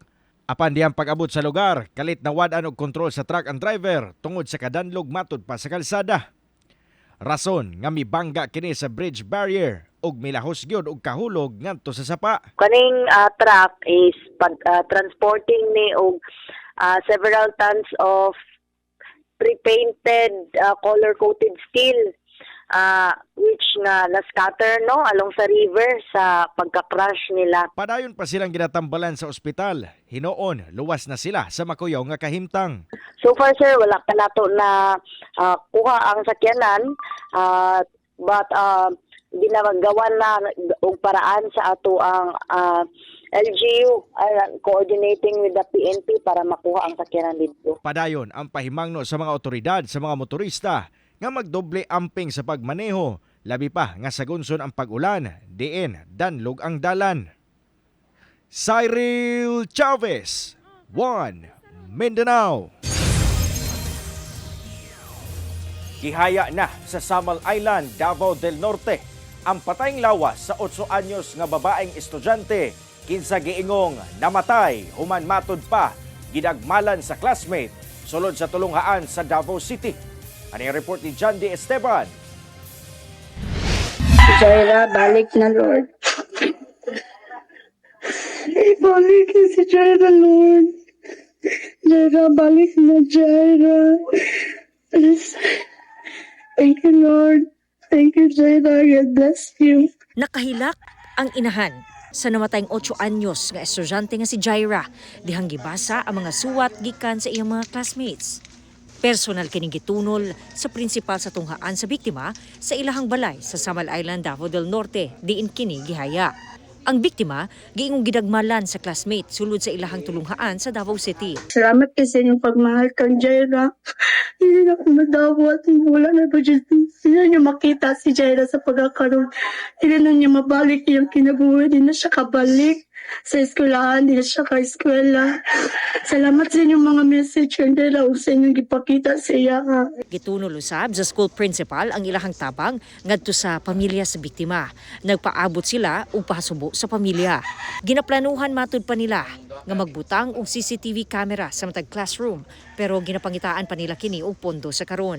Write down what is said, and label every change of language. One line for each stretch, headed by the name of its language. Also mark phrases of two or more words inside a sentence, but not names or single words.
Cebuano: Apan diyang pag-abot sa lugar, kalit nawad-an og kontrol sa truck ang driver tungod sa kadanlog matud pa sa kalsada. Rason nga mibangga kini sa bridge barrier ug milahos gyud og kahulog ngadto sa sapa. Kaning truck
English: is transporting
Cebuano: ni og
English: several tons of pre-painted color-coated steel
Cebuano: which nga na-scatter no along sa river sa pagka-crash nila. Padayon pa silang ginatambalan sa ospital. Hinoon, luwas na sila sa makuyaw nga kahimtang.
English: So far sir,
Cebuano: wala pa nato na kuha ang sakyanan but ginagawan na og paraan sa ato ang LGU
English: coordinating with the PNP
Cebuano: para makuha ang sakyanan dito. Padayon ang pahimangno sa mga otoridad sa mga motorista nga magdoble amping sa pagmaneho, labi pa nga sagunson ang pag-ulan, diin danlog ang dalan. Cyril Chavez, 1 Mindanao. Gihaya na sa Samal Island, Davao del Norte ang patayng lawas sa 8 anyos nga babaeng estudyante kinsa giingong namatay human matud pa gidagmalan sa classmate sulod sa tulunghaan sa Davao City.
Filipino: Ano yung report ni John D. Esteban?
Cebuano: Jaira, balik na Lord. Ibalik si Jaira, Lord. Jaira, balik na Jaira.
English: Please. Thank you, Lord. Thank you, Jaira. God bless you.
Cebuano: Nakahilak ang inahan sa namatayng 8 anyos nga estudyante nga si Jaira. Dihang gibasa ang mga suwat gikan sa iyang mga classmates. Personal kining gitunol sa prinsipal sa tunghaan sa biktima sa ilahang balay sa Samal Island, Davao del Norte, diin kini gihaya. Ang biktima giingong gidagmalan sa classmate sulod sa ilahang tulunghaan sa Davao City. Salamat kasi inyong pagmahal kang Jaira.
Filipino: Hindi na ako madawat. Wala na ba dyan? Hindi niyo makita si Jaira sa pagkakaroon. Hindi na niya mabalik yung kinabuhi. Hindi na siya kabalik.
Cebuano: sa eskwelahan, di na siya ka-eskwela. Salamat sa inyong mga message and ug sa inyong gipakita sa iya ha. Gitunol usab sa school principal ang ilahang tabang ngadto sa pamilya sa biktima. Nagpaabot sila og pahasubo sa pamilya. Ginaplanuhan matud pa nila nga magbutang og CCTV camera sa matag classroom pero ginapangitaan pa nila kini og pondo sa karon.